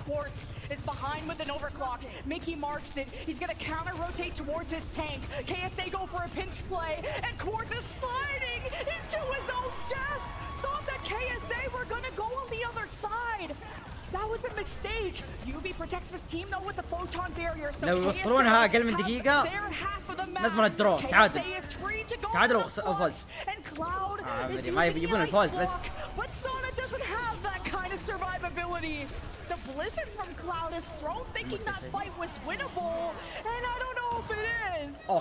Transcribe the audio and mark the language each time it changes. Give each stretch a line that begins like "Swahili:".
English: Quartz is behind with an overclock. Mickey marks it. He's going to counter-rotate towards his tank. KSA go for a pinch play, and Quartz is sliding into his own death. Thought that KSA were going to go on the other side. That was a mistake. UB protects his team though with the photon barrier. So
Arabic: لو يوصلونها أقل من دقيقة نضمن الدرو. تعادل أو فوز. ما يبون الفوز بس.
English: But Sana doesn't have that kind of survivability. The blizzard from Cloud is thrown, thinking that fight was winnable, and I don't know if it is.